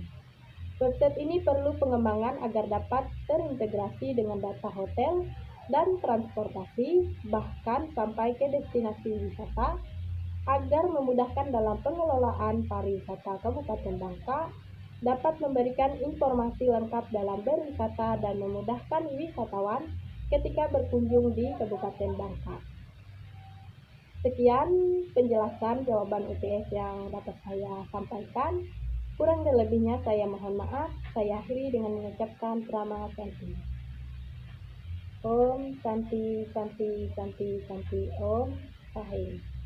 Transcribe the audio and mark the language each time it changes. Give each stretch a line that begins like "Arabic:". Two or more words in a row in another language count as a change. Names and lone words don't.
Indonesian: Website ini perlu pengembangan agar dapat terintegrasi dengan data hotel dan transportasi, bahkan sampai ke destinasi wisata, agar memudahkan dalam pengelolaan pariwisata Kabupaten Bangka, dapat memberikan informasi lengkap dalam berwisata dan memudahkan wisatawan ketika berkunjung di Kabupaten Bangka. Sekian penjelasan jawaban UTS yang dapat saya sampaikan. Kurang dan lebihnya saya mohon maaf. Saya akhiri dengan mengucapkan
Sanskrit: Prama Santi. Om Santi Santi Santi Santi Om Sahih.